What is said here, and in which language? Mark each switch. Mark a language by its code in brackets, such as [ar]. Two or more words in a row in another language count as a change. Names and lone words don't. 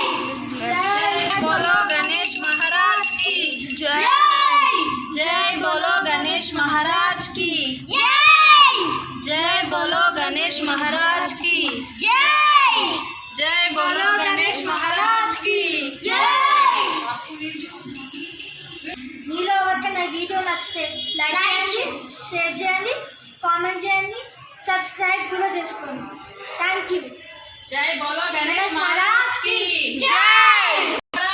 [hi] बोलो गणेश महाराज की जय. जय बोलो गणेश महाराज की जय. जय बोलो गणेश महाराज की जय. जय बोलो गणेश महाराज की जय. [te] మీలో ఎవరికైనా వీడియో నచ్చితే లైక్ చేయండి, షేర్ చేయండి, కామెంట్ చేయండి, సబ్స్క్రైబ్ కూడా చేసుకోండి. [en] Thank you. [hi] जय बोलो गणेश महाराज की जय.